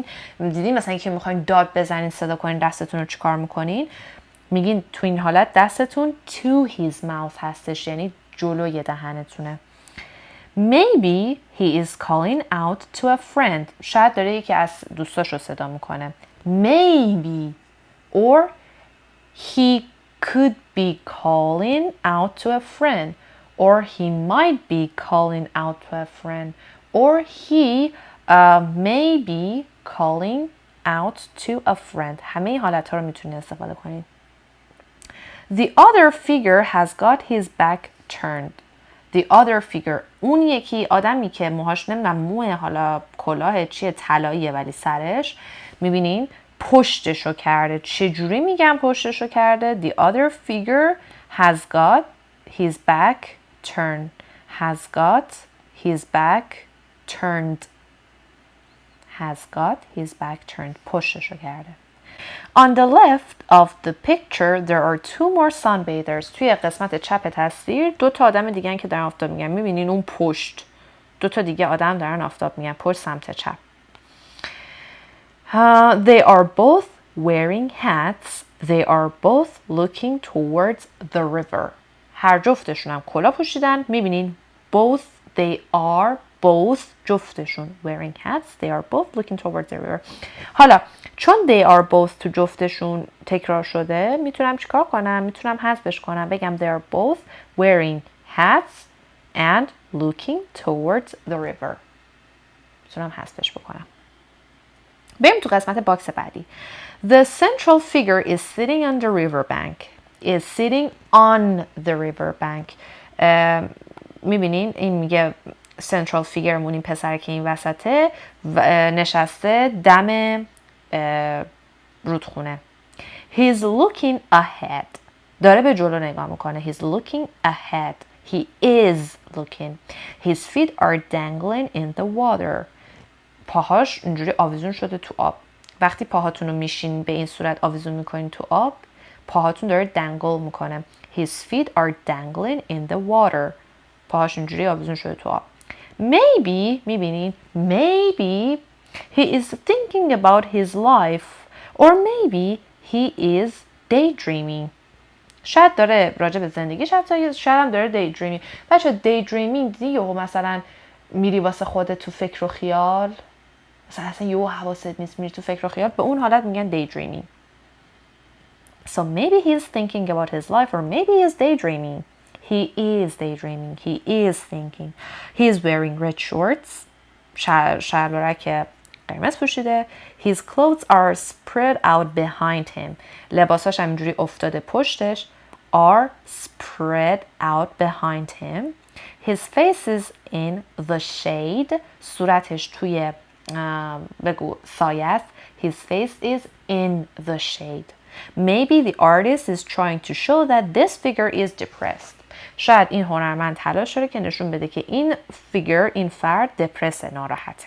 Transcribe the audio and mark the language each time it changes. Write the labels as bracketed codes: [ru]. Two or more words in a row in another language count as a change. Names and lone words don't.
[fa] دیدین مثلا اینکه میخواین داد بزنین صدا کنین دستتون رو چیکار میکنین؟ میگین تو این حالت دستتون [en] to his mouth [fa] هستش، یعنی جلوی دهنتونه. [en] Maybe he is calling out to a friend. [fa] شاید داره یکی از دوستاش رو صدا میکنه. [en] Maybe. Or he could be calling out to a friend. Or he might be calling out to a friend. Or he may be calling out to a friend. [fa] همه این حالت ها رو میتونید استفاده کنید. [en] The other figure has got his back turned. The other figure، [fa] اون یکی آدمی که موهاش نمیدونم موه، حالا کلاه چیه، طلاییه ولی سرش، میبینین پشتشو کرده. چجوری میگم پشتشو کرده؟ [en] The other figure has got his back turned. has got his back turned. Has got his back turned. [fa] پشتشو کرده. [en] On the left of the picture there are two more sunbathers. [fa] توی قسمت چپ تصویر دو تا آدم دیگه که دارن آفتاب میگیرن. میبینین اون پشت دو تا دیگه آدم دارن آفتاب میگیرن پشت سمت چپ. [en] They are both wearing hats. They are both looking towards the river. [fa] هر جفتشون هم کلاه پوشیدن. [en] میبینین both they are both جفتشون wearing hats. They are both looking towards the river. [fa] حالا چون [en] they are both [fa] تو جفتشون تکرار شده میتونم چیکار کنم؟ میتونم حذفش کنم بگم [en] they are both wearing hats and looking towards the river. [fa] میتونم حذفش بکنم. بریم تو قسمت باکس بعدی. [en] The central figure is sitting on the riverbank. Is sitting on the riverbank. [fa] میبینین این میگه [en] central figure [fa] مون این پسر که این وسطه نشسته دم رودخونه. [en] He's looking ahead. [fa] داره به جلو نگاه میکنه. [en] He's looking ahead. He is looking. His feet are dangling in the water. [fa] پاهاش اینجوری آویزون شده تو آب. وقتی پاهاتون رو میشین به این صورت آویزون میکنین تو آب پاهاتون داره دنگل میکنه. [en] His feet are dangling in the water. [fa] پاهاش اینجوری آویزون شده تو آب. [en] Maybe میبینین maybe he is thinking about his life or maybe he is daydreaming. [fa] شاید داره راجع به زندگیش شاید هم داره daydreaming. بچه daydreaming دیگه مثلا میری واسه خودت تو فکر و خیال مثلا اصلا یهو حواست نیست میری تو فکر و خیال به اون حالت میگن daydreaming. [en] So maybe he's thinking about his life or maybe he's daydreaming. He is daydreaming. He is thinking. He is wearing red shorts. [fa] شلوارک قرمز پوشیده. [en] His clothes are spread out behind him. [fa] لباساش هم اینجوری افتاده پشتش. [en] Are spread out behind him. His face is in the shade. [fa] صورتش توی بگو سایه است. [en] His face is in the shade. Maybe the artist is trying to show that this figure is depressed. [fa] شاید این هنرمند تلاش داره که نشون بده که این فیگر این فرد دپرسه ناراحته.